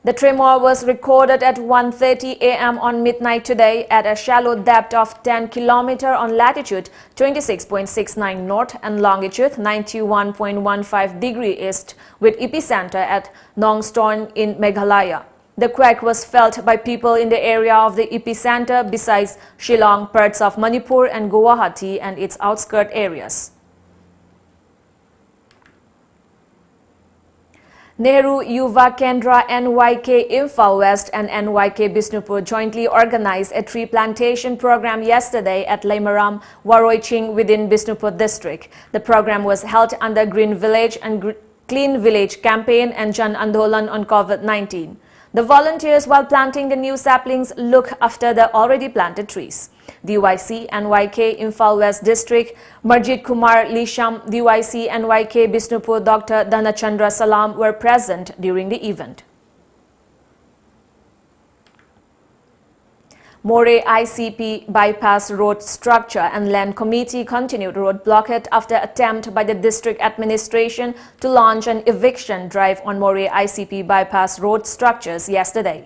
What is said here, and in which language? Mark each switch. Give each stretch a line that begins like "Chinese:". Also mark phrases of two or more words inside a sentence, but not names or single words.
English: The tremor was recorded at 1:30 a.m. on midnight today at a shallow depth of 10 km on latitude 26.69 north and longitude 91.15 degree east, with epicenter at Nongstorn in Meghalaya. The quake was felt by people in the area of the epicenter besides Shillong, parts of Manipur and Guwahati and its outskirt areas. Nehru Yuva Kendra NYK Imphal West and NYK Bishnupur jointly organized a tree plantation program yesterday at Laimaram, Waroiching within Bishnupur district. The program was held under Green Village and Clean Village campaign and Jan Andolan on COVID-19. The volunteers, while planting the new saplings, look after the already planted trees. DYC NYK Imphal West District, Marjit Kumar Lisham, DYC NYK Bishnupur Dr. Dhanachandra Salam were present during the event. More ICP bypass road structure and land committee continued road blockade after attempt by the district administration to launch an eviction drive on More ICP bypass road structures yesterday.